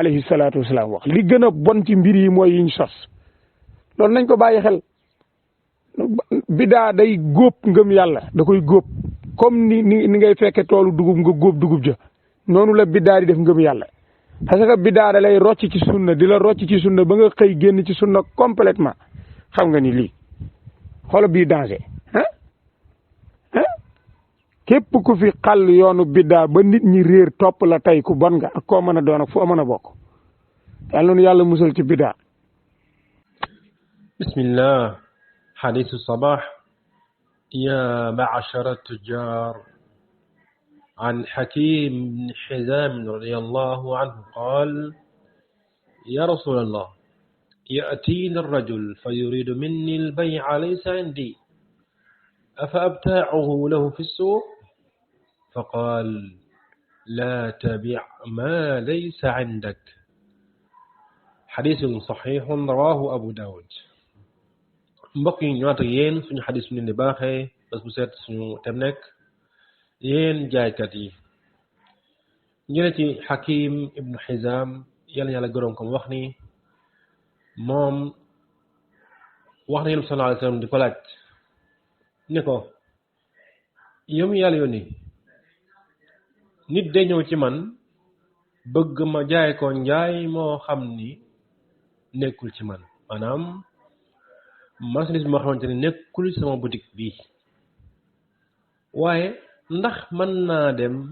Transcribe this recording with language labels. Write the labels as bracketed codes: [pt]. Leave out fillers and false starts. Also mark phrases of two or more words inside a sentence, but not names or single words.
[ar] عليه الصلاة والسلام [wo] wax li gën a bon ci mbir yi mooy yiñ sos loolu nañ ko bàyyi xel biddaa day góob ngëm yàlla da koy góob comme ni ngay fekke toolu dugub nga góob dugub ja noonu la biddaa di def ngëm yàlla [fr] parce que [wo] biddaa da lay rocc ci sunna di la rocc ci sunna ba nga xëy génn ci sunna complètement xam nga ni lii xoola bii danger képp ku fi xàll yoonu biddaa ba nit ñi réer topp la tey ku bon nga ak koo mën a doon ak fu mën a bokk yàlla nu yàlla musal ci biddaa. [ar] bismillah. حديث الصباح. يا معشر التجار. عن حكيم بن حزام رضي الله عنه قال: يا رسول الله، يأتيني الرجل فيريد مني البيع ليس عندي أفأبتاعه له في السوق فقال لا تبع ما ليس عندك حديث صحيح رواه أبو داود [wo] mbokk yi ñëwaat ak yéen suñu xadis ñu ni baaxee bés bu seet suñu tem nekk yéen jaaykat yi ñu ne ci Hakim ibnu Hizam yàlla yàlla gërëm ko wax ni moom wax na yéen [ar] صلى الله عليه وسلم [wo] di ko laaj ni ko yow mi yàlla yónni nit day ñëw ci man bëgg ma jaay ko njaay moo xam ni nekkul ci man maanaam marchandise moo xamante ne nekkul sama boutique bii waaye ndax mën naa dem